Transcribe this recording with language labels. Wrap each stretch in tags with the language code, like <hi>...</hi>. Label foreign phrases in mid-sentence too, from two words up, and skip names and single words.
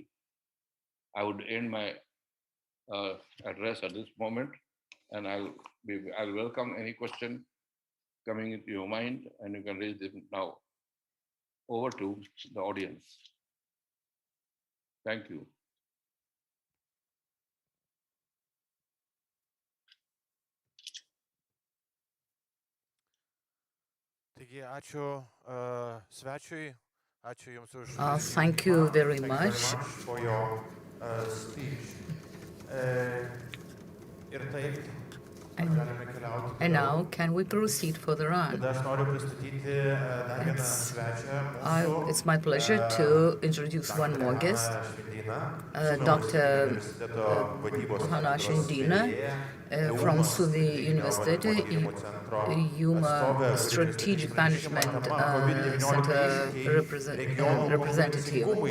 <en>I would end my address at this moment, and I'll welcome any question coming into your mind, and you can raise them now. Over to the audience. Thank you.</en> <lt>Taigi, ačiū svečiui, ačiū Jums už</lt> <en>Thank you very Thank you very much. much for your speech.</en> <lt>Ir taip, galime keliauti</lt> <en>And</en> <lt>toliau.</lt> <en>now, can we proceed further on?</en> <lt>Tada aš noriu pristatyti dar vieną svečią mūsų.</lt> <en>It's my pleasure to introduce one more guest, Dr. Hana Shindina from Suvi University, Yuma Strategic Management Center representative.</en>